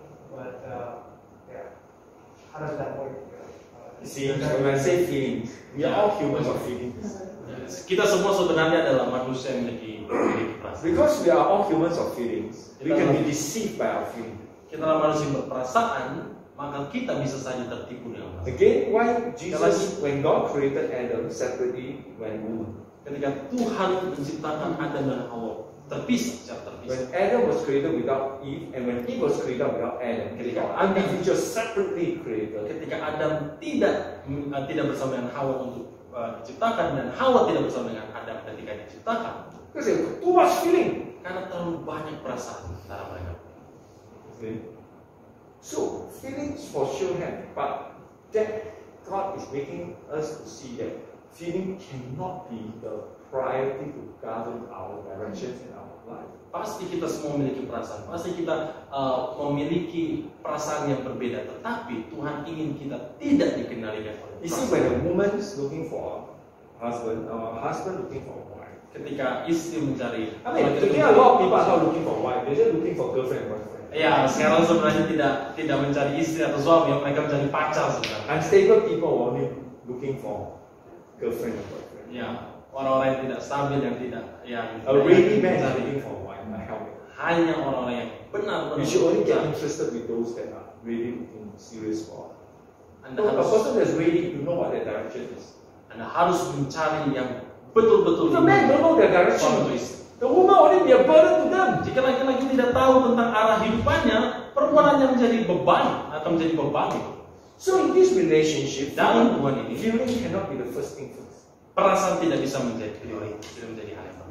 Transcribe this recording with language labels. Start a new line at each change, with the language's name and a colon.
English: But yeah, how does that work? See, when I say feelings, we are all humans of feelings.
Indonesian: Kita semua sebenarnya adalah manusia yang memiliki perasaan.
English: Because we are all humans of feelings, we can be deceived by our feelings.
Indonesian: Kita adalah manusia yang berperasaan, maka kita bisa saja tertipu dengan perasaan.
English: Again, why Jesus, when God created Adam separately, when woman?
Indonesian: Ketika Tuhan menciptakan Adam dan Hawa terpisah, secara terpisah.
English: When Adam was created without Eve, and when Eve was created without Adam, ketika individual separately created.
Indonesian: Ketika Adam tidak bersama dengan Hawa untuk diciptakan, dan Hawa tidak bersama dengan Adam ketika diciptakan,
English: Because there was too much feeling.
Indonesian: karena terlalu banyak perasaan antara mereka.
English: Okay. So feelings for sure have, but that God is making us to see that feeling cannot be the priority to govern our directions in our life.
Indonesian: Pasti kita semua memiliki perasaan, pasti kita memiliki perasaan yang berbeda, tetapi Tuhan ingin kita tidak dikendalikan oleh
English: You see, when a woman is looking for a husband, or a husband looking for a wife.
Indonesian: ketika istri mencari,
English: I mean, today a lot of people are not looking for a wife; they're just looking for girlfriend and boyfriend.
Indonesian: Ya, sekarang sebenarnya tidak mencari istri atau suami, mereka mencari pacar sebenarnya.
English: Unstable people are only looking for girlfriend and boyfriend.
Indonesian: Ya, orang-orang yang tidak stabil, yang tidak, yang
English: A ready man is
Indonesian: mencari,
English: looking for a wife, a helper.
Indonesian: hanya orang-orang yang benar-benar
English: You should only get
Indonesian: mencari.
English: interested with those that are really looking serious for.
Indonesian: Anda
English: So a
Indonesian: harus
English: person that's ready, you know what their direction is.
Indonesian: Anda harus mencari yang betul-betul
English: The man don't know their
Indonesian: suami
English: direction.
Indonesian: atau istri.
English: The woman only be a burden to them.
Indonesian: Jika laki-laki tidak tahu tentang arah hidupannya, perempuan hanya menjadi beban atau menjadi beban.
English: So in this relationship,
Indonesian: Dalam hubungan ini,
English: feeling cannot be the first thing first.
Indonesian: perasaan tidak bisa menjadi prioritas, tidak menjadi hal yang penting.